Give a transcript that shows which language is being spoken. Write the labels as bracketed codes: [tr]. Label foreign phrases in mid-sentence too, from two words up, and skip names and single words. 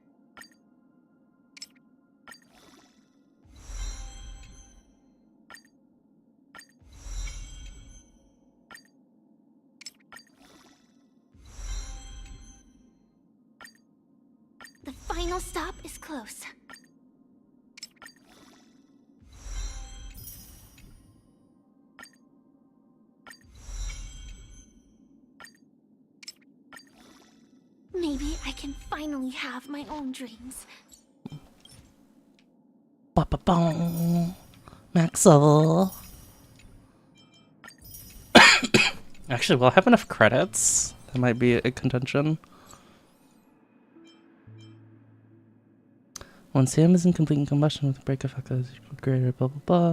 [en] The final stop is close. Maybe I can finally have my own dreams. Ba-ba-bong. Max level. Actually, will I have enough credits? That might be a contention. When Sam is in complete combustion with a break effect that is greater, blah blah blah.